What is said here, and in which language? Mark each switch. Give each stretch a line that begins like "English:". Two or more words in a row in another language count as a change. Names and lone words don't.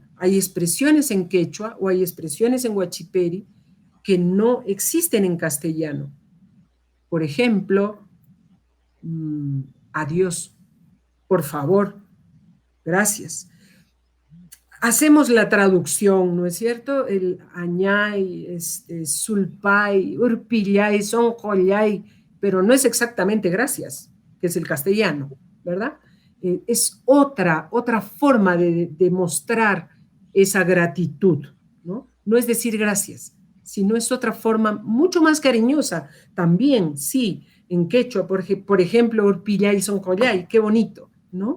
Spanish: Hay expresiones en quechua o hay expresiones en huachiperi que no existen en castellano. Por ejemplo, adiós, por favor, gracias. Hacemos la traducción, ¿no es cierto?
Quechua: El añay, sulpay, urpillay, sonjollay,
Spanish: pero no es exactamente gracias, que es el castellano, ¿verdad? Es otra forma de mostrar esa gratitud, ¿no? No es decir gracias, sino es otra forma mucho más cariñosa. También, sí, en quechua, por ejemplo,
Quechua: urpillay, sonjollay,
Spanish: qué bonito, ¿no?